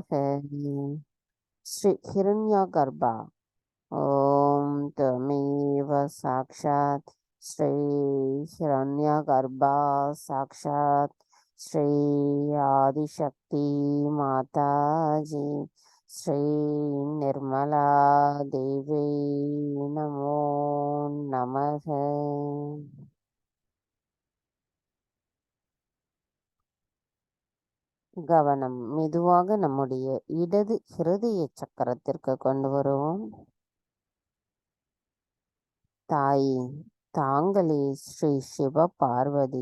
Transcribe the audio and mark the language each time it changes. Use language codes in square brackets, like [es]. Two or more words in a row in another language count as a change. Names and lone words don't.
[sa] श्री हिरण्यगर्भा ओम त्वमेव साक्षात् श्री हिरण्यगर्भा साक्षात् श्री आदिशक्ति माता जी श्री निर्मला देवी नमो नमः। [ta] கவனம் மெதுவாக நம்முடைய இடது ஹிருதய சக்கரத்திற்கு கொண்டு வருவோம். தாயே, தாங்களே ஸ்ரீ சிவ பார்வதி.